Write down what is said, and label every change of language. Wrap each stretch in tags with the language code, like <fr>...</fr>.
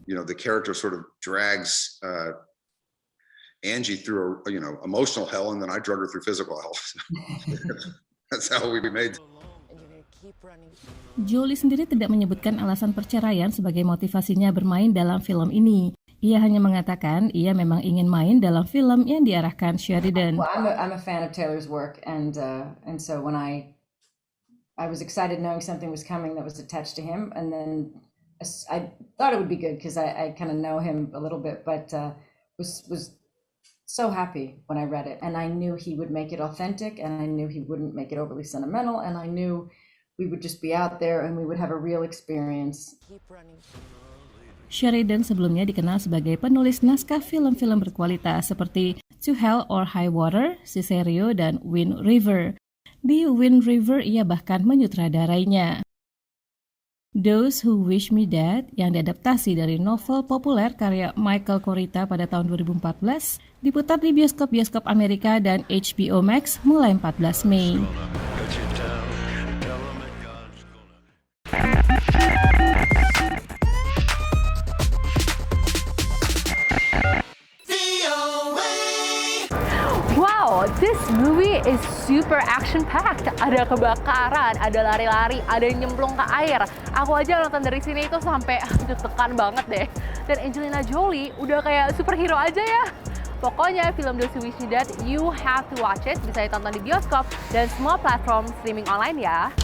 <en>You know, the character sort of drags Angie through emotional hell, and then I drug her through physical hell. That's how we made.</en> <id>Jolie sendiri tidak menyebutkan alasan perceraian sebagai motivasinya bermain dalam film ini. Ia hanya mengatakan ia memang ingin main dalam film yang diarahkan Sheridan.</id> <en>Well, I'm a fan of Taylor's work, and so when I was excited knowing something was coming that was attached to him, and then I thought it would be good because I kind of know him a little bit, but was so happy when I read it, and I knew he would make it authentic, and I knew he wouldn't make it overly sentimental, and I knew we would just be out there and we would have a real experience.</en> <id>Sheridan sebelumnya dikenal sebagai penulis naskah film-film berkualitas seperti To Hell or High Water, Sicario, dan Wind River. Di Wind River ia bahkan menyutradarainya. Those Who Wish Me Dead yang diadaptasi dari novel populer karya Michael Kurita pada tahun 2014 diputar di bioskop-bioskop Amerika dan HBO Max mulai 14 Mei.</id> <en>Wow, this movie is super action-packed.</en> <id>Ada kebakaran, ada lari-lari, ada yang nyemplung ke air. Aku aja nonton dari sini itu sampai deg-degan banget deh. Dan Angelina Jolie udah kayak superhero aja ya. Pokoknya film</id> <en>Those Who Wish Me Dead, you have to watch it.</en> <id>Bisa ditonton di bioskop dan semua platform streaming online ya.</id>